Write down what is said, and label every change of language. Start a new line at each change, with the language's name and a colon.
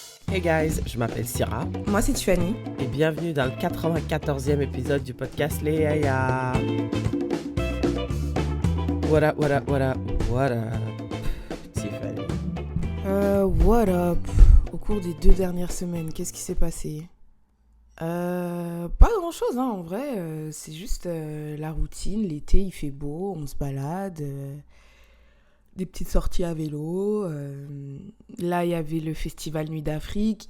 English: Hey guys,
French: je m'appelle Syrah Moi, c'est Tiffany. et bienvenue dans le 94e épisode du podcast Les Yaya.
English: What up, what up, what up, what up, Tiffany? What up?
French: Au cours des 2 dernières semaines, qu'est-ce qui s'est passé? Pas grand-chose, hein, en vrai. C'est juste la routine. L'été, il fait beau, on se balade. Des petites sorties à vélo. Là, il y avait le festival Nuit d'Afrique.